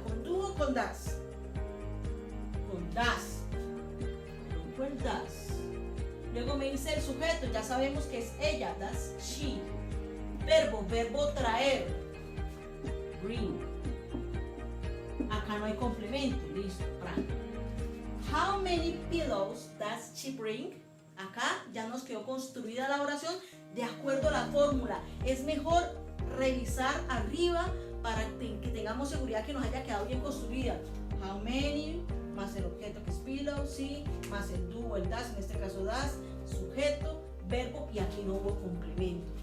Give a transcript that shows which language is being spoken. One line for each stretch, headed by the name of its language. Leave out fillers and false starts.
Spanish: ¿Con do o con das? Con das. Coloco el das. Luego me dice el sujeto. Ya sabemos que es ella. Das she. Verbo, verbo traer. bring. Acá no hay complemento, listo, práctico.
English: How many pillows does she bring?
Spanish: Acá ya nos quedó construida la oración de acuerdo a la fórmula. Es mejor revisar arriba para que tengamos seguridad que nos haya quedado bien construida. How many, más el objeto que es pillow, sí, más el do o el das, en este caso das, sujeto, verbo y aquí no hubo complemento.